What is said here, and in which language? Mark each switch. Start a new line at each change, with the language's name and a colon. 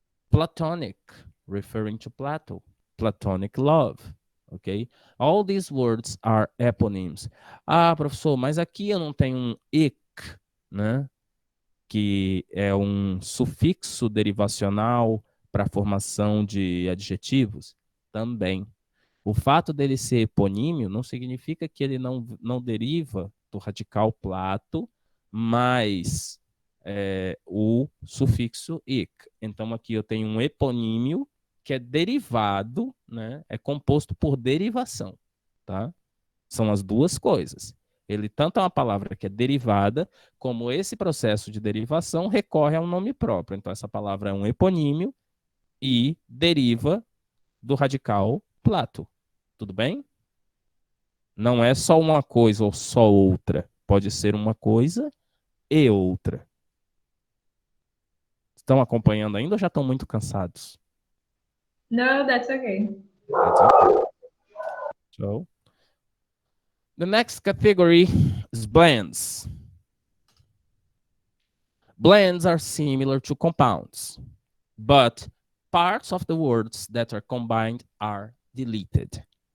English: Platonic, referring to Plato, platonic love, ok? All these words are eponyms.
Portuguese: Professor, mas aqui eu não tenho um ic, né? Que é um sufixo derivacional para a formação de adjetivos? Também. O fato dele ser eponímio não significa que ele não deriva do radical plato, mas o sufixo ic. Então, aqui eu tenho um eponímio que é derivado, né? É composto por derivação, tá? São as duas coisas. Ele tanto é uma palavra que é derivada, como esse processo de derivação recorre a um nome próprio. Então, essa palavra é um eponímio e deriva do radical plato. Tudo bem? Não é só uma coisa ou só outra. Pode ser uma coisa e outra. Estão acompanhando ainda ou já estão muito cansados?
English: No, that's okay. That's okay. So, the next category is blends. Blends are similar to compounds, but parts of the words that are combined are deleted.